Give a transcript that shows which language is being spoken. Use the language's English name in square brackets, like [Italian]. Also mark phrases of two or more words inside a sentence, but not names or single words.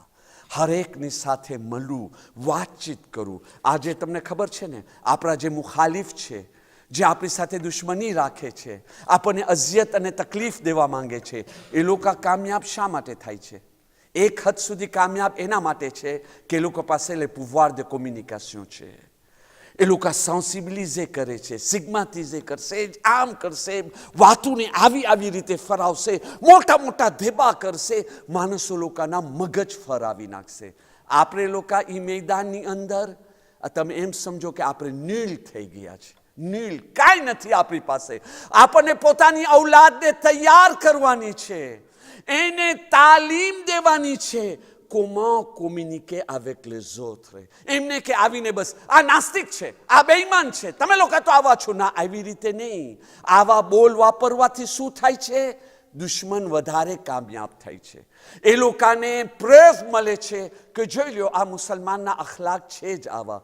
[Gujarati] હરેકની સાથે મળવું, વાતચીત કરું. આજે તમને ખબર છે ને, આપણા જે મુખાલિફ છે, જે આપણી સાથે દુશ્મની રાખે છે, આપણને અઝિયત અને તકલીફ દેવા માંગે છે, એ લોકો કામયાબ શા માટે થાય છે? એક હદ સુધી કામયાબ એના માટે છે કે એ લોકો પાસે [French] le pouvoir de communication [Gujarati] છે. એ લોકો સેન્સિબિલિઝે કરે છે, સિગ્માટિઝે કરશે, આમ કરશે, વાતોને આવી રીતે ફરાવશે, મોટા મોટા ધેબા કરશે, માણસો લોકોના મગજ ફરાવી નાખશે. આપણે લોકો એ મેદાનની અંદર તમે એમ સમજો કે આપણે નીલ થઈ ગયા છે. નીલ કાંઈ નથી આપણી પાસે. આપણને પોતાની ઔલાદને તૈયાર કરવાની છે, એને તાલીમ દેવાની છે. [French] Comment communiquer avec les autres? [Gujarati] એમને કે આવીને બસ આ નાસ્તિક છે, આ બેઈમાન છે, તમે લોકો તો આવા છો. ના, આવી રીતે નહીં. આવા બોલ વાપરવાથી શું થાય છે? દુશ્મન વધારે કામયાબ થાય છે. એ લોકોને પ્રેફ મળે છે કે જોઈ લો આ મુસલમાનના અખલાક છે જ આવા.